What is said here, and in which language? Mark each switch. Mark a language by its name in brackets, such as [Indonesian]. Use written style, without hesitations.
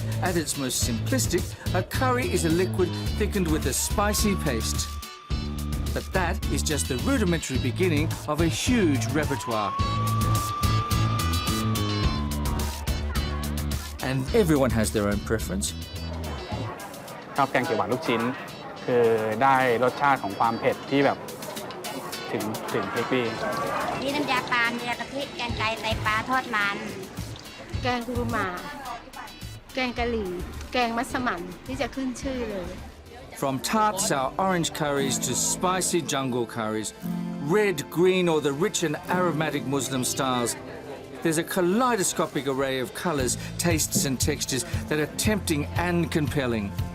[English] At its most simplistic, a curry is a liquid thickened with a spicy paste. But that is just the rudimentary beginning of a huge repertoire. And everyone has their own preference. [Thai] ชอบแกงเขียวหวานลูกชิ้นคือได้รสชาติของความเผ็ดที่แบบถึงพริกพี่มีน้ำยาปลามีกะทิแกงไก่ไตปลาทอดมันแกงกุรุมาแกงกะหรี่แกงมัสมั่นที่จะขึ้นชื่อเลย [English] From tart sour orange curries to spicy jungle curries, red, green or the rich and aromatic Muslim styles, there's a kaleidoscopic array of colours, tastes and textures that are tempting and compelling.